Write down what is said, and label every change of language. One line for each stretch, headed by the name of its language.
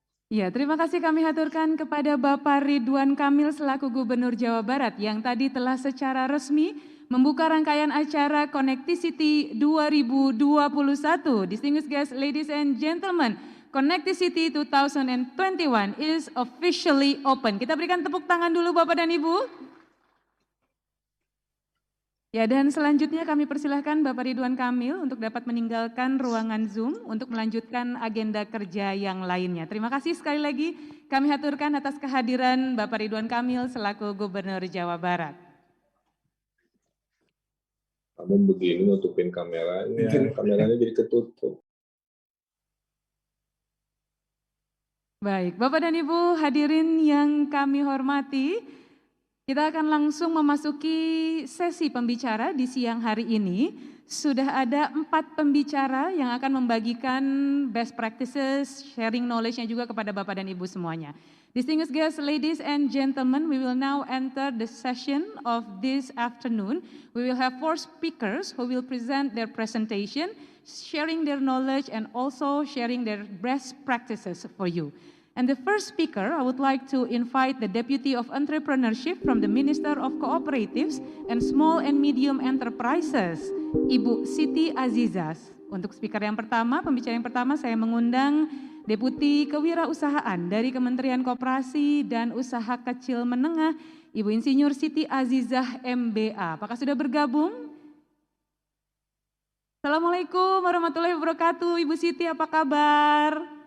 Indonesian: Ya, terima kasih kami haturkan kepada Bapak Ridwan Kamil selaku Gubernur Jawa Barat yang tadi telah secara resmi membuka rangkaian acara Connectivity 2021.
English: Distinguished guests, ladies and gentlemen, Connecti City 2021 is officially open.
Indonesian: Kita berikan tepuk tangan dulu Bapak dan Ibu. Ya, dan selanjutnya kami persilahkan Bapak Ridwan Kamil untuk dapat meninggalkan ruangan Zoom untuk melanjutkan agenda kerja yang lainnya. Terima kasih sekali lagi kami haturkan atas kehadiran Bapak Ridwan Kamil selaku Gubernur Jawa Barat. Kamu begini nutupin kameranya jadi ketutup. Baik, Bapak dan Ibu hadirin yang kami hormati, kita akan langsung memasuki sesi pembicara di siang hari ini. Sudah ada 4 pembicara yang akan membagikan
English: best practices,
Indonesian: sharing knowledge-nya juga kepada Bapak dan Ibu semuanya.
English: Distinguished guests, ladies and gentlemen, we will now enter the session of this afternoon. We will have 4 speakers who will present their presentation, sharing their knowledge and also sharing their best practices for you. And the first speaker, I would like to invite the Deputy of Entrepreneurship from the Minister of Cooperatives and Small and Medium Enterprises, Ibu Siti Azizah.
Indonesian: Untuk speaker yang pertama, pembicara yang pertama, saya mengundang Deputi Kewirausahaan dari Kementerian Koperasi dan Usaha Kecil Menengah, Ibu Insinyur Siti Azizah MBA. Apakah sudah bergabung? Assalamualaikum warahmatullahi wabarakatuh. Ibu Siti, apa kabar?